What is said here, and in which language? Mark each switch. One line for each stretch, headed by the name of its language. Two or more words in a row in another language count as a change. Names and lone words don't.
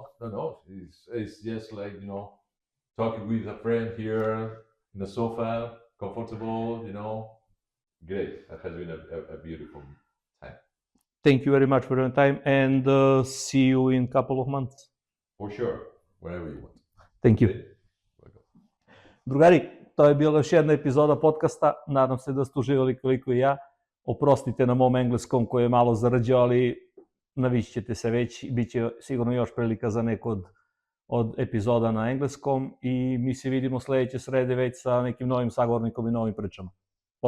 English: It's just like talking with a friend here in the sofa, comfortable. Great. That has been a beautiful time. Thank you very much for your time, and see you in a couple of months. For sure, wherever you want. Thank you. Okay? Welcome.
Serbian: Drugari, to je bila još jedna epizoda podcasta. Nadam se da ste uživali koliko i ja. Oprostite na mom engleskom koji je malo zarđao, ali navići ćete se već. Biće sigurno još prilika za neko od epizoda na engleskom i mi se vidimo sledeće srede već sa nekim novim sagovornikom i novim pričama.